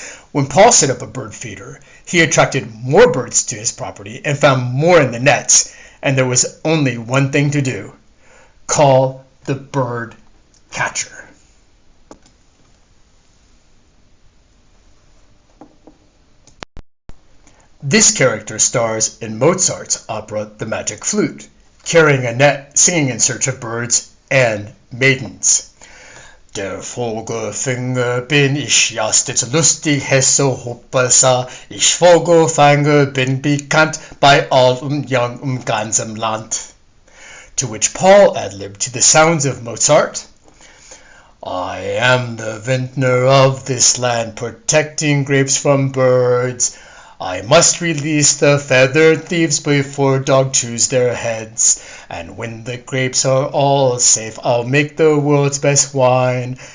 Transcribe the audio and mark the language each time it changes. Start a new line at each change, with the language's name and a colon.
English: When Paul set up a bird feeder, he attracted more birds to his property and found more in the nets, and there was only one thing to do: call the bird catcher. This character stars in Mozart's opera The Magic Flute, carrying a net, singing in search of birds and maidens.
German: Der Vogelfänger bin ich, ja, stets lustig, Hesso Hoppasa, ich Vogelfänger bin bekannt bei alt und jung ganzem Land.
English: To which Paul ad-libbed to the sounds of Mozart. I am the vintner of this land, protecting grapes from birds. I must release the feathered thieves before dogs choose their heads. And when the grapes are all safe, I'll make the world's best wine.